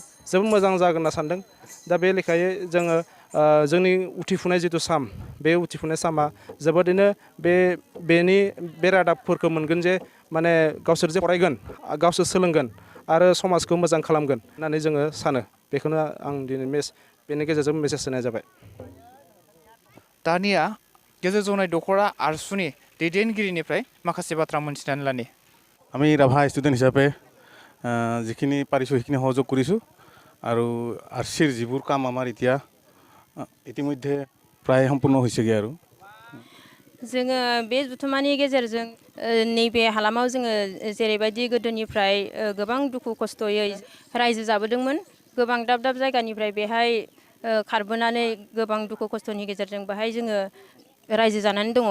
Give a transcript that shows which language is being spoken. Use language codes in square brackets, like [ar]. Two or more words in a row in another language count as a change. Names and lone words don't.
[brx] जोबोद मोजां जागोन होनना सानदों। दा बे लेखायै जोङो जोंनि उथिफुनाय जिथु सान बे उथिफुनाय साना जोबोदैनो बे रादाबफोरखौ मोनगोन जे माने गावसोर जे फरायगोन गावसोर सोलोंगोन आरो समाजखौ मोजां खालामगोन होननानै जोङो सानो। बेखौनो आं दिनै बेनि गेजेरजों मेसेज होनाय जाबाय। दानिया गेजेर जनाय दख'रा आरसुनि दैदेनगिरिनिफ्राय माखासे बाथ्रा मोनथिनानै लानि। [as] আমি ৰাভা ষ্টুডেণ্ট হিচাপে যিখিনি পাৰিছোঁ সেইখিনি সহযোগ কৰিছোঁ। আৰু আৰ চিৰ যিবোৰ কাম আমাৰ এতিয়া ইতিমধ্যে প্ৰায় সম্পূৰ্ণ হৈছেগৈ আৰু [brx] जोङो बे जुथुमानि गेजेरजों नैबे हालामाव जोङो जेरैबायदि गोदोनिफ्राय गोबां दुखु खस्थ'यै रायजो जाबोदोंमोन। गोबां दाब दाब जायगानिफ्राय बेहाय खारबोनानै गोबां दुखु खस्थ'नि गेजेरजों बेहाय जोङो रायजो जानानै दङ।